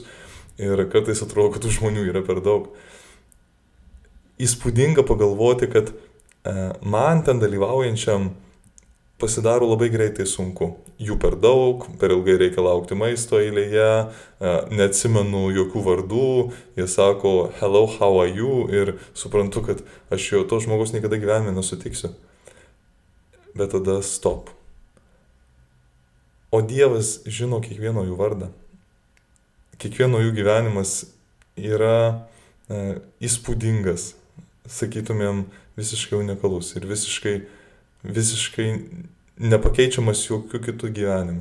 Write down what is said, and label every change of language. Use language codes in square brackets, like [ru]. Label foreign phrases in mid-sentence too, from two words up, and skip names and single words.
[lt] Ir kartais atrodo, kad tų žmonių yra per daug. Įspūdinga pagalvoti, kad man ten dalyvaujančiam pasidaro labai greitai sunku. Jų per daug, per ilgai reikia laukti maisto eilėje, neatsimenu jokių vardų, jie sako [en] hello, how are you, [lt] ir suprantu, kad aš jo to žmogus niekada gyvenime nesutiksiu. Bet tada stop. O Dievas žino kiekvieno jų vardą. Kiekvieno jų gyvenimas yra įspūdingas, sakytumėm, visiškai unikalus ir visiškai nepakeičiamas jokių kitų gyvenimų.